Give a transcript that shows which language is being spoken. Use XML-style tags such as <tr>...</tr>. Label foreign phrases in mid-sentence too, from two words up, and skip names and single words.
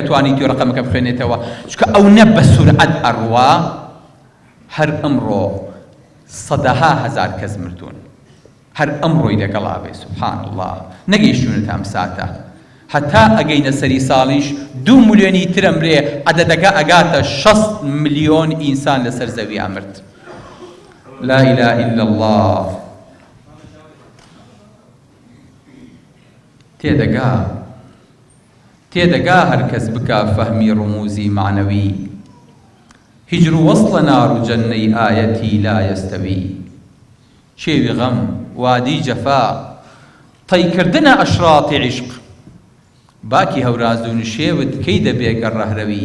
<ckb>توانیت و ڕقەمەکە بخوێنێتەوە چونکە ئەو نە بە سورعەت ئەڕوا هەر ئەمڕۆ سەدەها هەزار کەس مردوون هەر ئەمڕۆی لەگەڵا بێ</ckb> <ar>سوبحان الله</ar> <ckb>نەگەیشتونەتە ئەم ساتە هەتا ئەگەینە سەری ساڵیش 2 ملیۆنی ترم برێ عەدەدەکە ئەگاتە 6 ملیۆن ئینسان لەسەر زەویا مرد.</ckb> <ar>لا إله إلا الله.</ar> <ckb>تێدەگا هەرکەس بکا فەهمی ڕموزی معنەوی، هیجر و وەصڵە نار و جەنەی ئایەتی</ckb> <ar>لا یەستەوی.</ar> <ckb>شێوی غەم وادی جەفا تەیکردنە ئەشراتی عیشق، باکی هەوراز و نشێوت کەی دەبێ گەڕ ڕەهرەوی.</ckb>